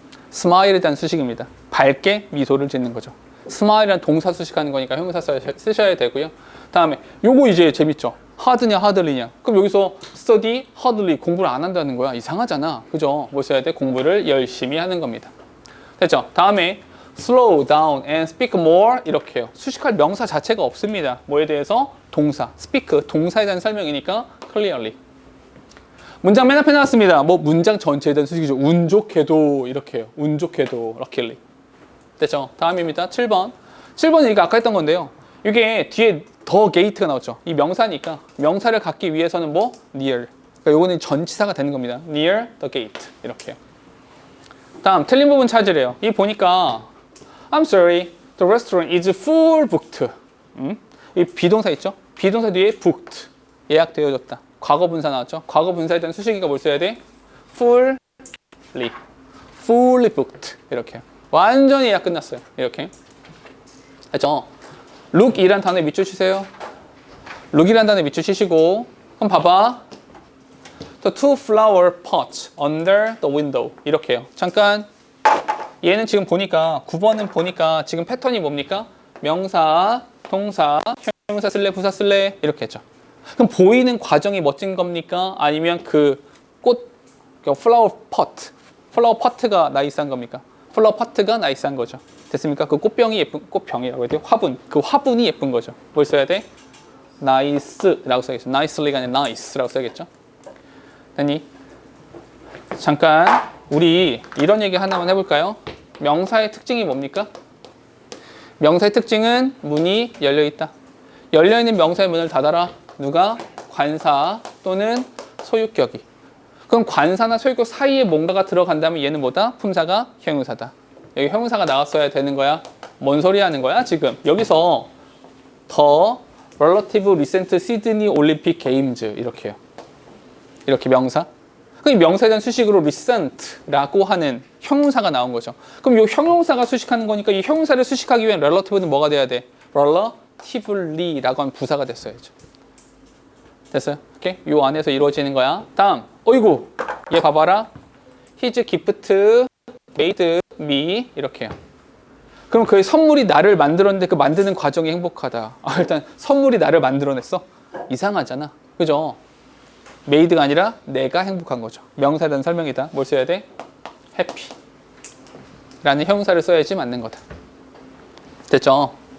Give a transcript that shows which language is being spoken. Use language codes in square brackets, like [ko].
[ko] 스마일에 대한 수식입니다. 밝게 미소를 짓는 거죠. 스마일이란 동사 수식하는 거니까 형용사 쓰셔야 되고요. 다음에 요거 이제 재밌죠. 하드냐 하들리냐. 그럼 여기서 [en] study hardly [ko] 공부를 안 한다는 거야. 이상하잖아. 그죠? 뭐 써야 돼? 공부를 열심히 하는 겁니다. 됐죠? 다음에 [en] slow down and speak more [ko] 이렇게요. 수식할 명사 자체가 없습니다. 뭐에 대해서? 동사. speak 동사에 대한 설명이니까 clearly. 문장 맨 앞에 나왔습니다. 뭐 문장 전체에 대한 수식이죠. 운 좋게도 이렇게요. 운 좋게도 luckily. 됐죠? 다음입니다. 7번. 7번은 이거 아까 했던 건데요. 이게 뒤에 더 게이트가 나왔죠. 이 명사니까 명사를 갖기 위해서는 뭐? [en] near. [ko] 그러니까 요거는 전치사가 되는 겁니다. [en] near the gate. [ko] 이렇게요. 다음 틀린 부분 찾으래요. 이 보니까 [en] I'm sorry. The restaurant is full booked. [ko] 이 비동사 있죠? 비동사 뒤에 booked. 예약되어졌다. 과거 분사 나왔죠? 과거 분사에 대한 수식이가 뭘 써야 돼? [en] fully. fully booked. [ko] 이렇게. 완전히 예약 끝났어요. 이렇게. 됐죠? look이란 단어에 밑줄 치세요. look이란 단어에 밑줄 치시고 그럼 봐봐. [en] The two flower pots under the window. [ko] 이렇게요. 잠깐. 얘는 지금 보니까 9번은 보니까 지금 패턴이 뭡니까? 명사, 동사, 형용사 쓸래, 부사 쓸래 이렇게 했죠. 그럼 보이는 과정이 멋진 겁니까? 아니면 그 꽃, 플라워 포트, 플라워 포트가 나이스한 겁니까? 플라워 포트가 나이스한 거죠. 됐습니까? 그 꽃병이 예쁜, 꽃병이라고 해야 돼요? 화분, 그 화분이 예쁜 거죠. 뭘 써야 돼? nice라고 써야겠죠. nicely가 아니라 nice라고 써야겠죠. 됐니? 잠깐 우리 이런 얘기 하나만 해볼까요? 명사의 특징이 뭡니까? 명사의 특징은 문이 열려있다. 열려있는 명사의 문을 닫아라. 누가? 관사 또는 소유격이. 그럼 관사나 소유격 사이에 뭔가가 들어간다면 얘는 뭐다? 품사가 형용사다. 여기 형용사가 나왔어야 되는 거야. 뭔 소리 하는 거야 지금? 여기서 더 [en] relative recent Sydney Olympic Games [ko] 이렇게요. 이렇게 명사. 그럼 이 명사에 대한 수식으로 recent라고 하는 형용사가 나온 거죠. 그럼 이 형용사가 수식하는 거니까 이 형용사를 수식하기 위한 relative는 뭐가 돼야 돼? relatively라고 하는 부사가 됐어야죠. 됐어요? 오케이? 요 안에서 이루어지는 거야. 다음, 어이구, 얘 봐봐라. [en] His gift made me [ko] 이렇게요. 그럼 그 선물이 나를 만들었는데 그 만드는 과정이 행복하다. 일단 선물이 나를 만들어냈어? 이상하잖아. 그죠? made가 아니라 내가 행복한 거죠. 명사에 대한 설명이다. 뭘 써야 돼? happy 라는 형용사를 써야지 맞는 거다. 됐죠?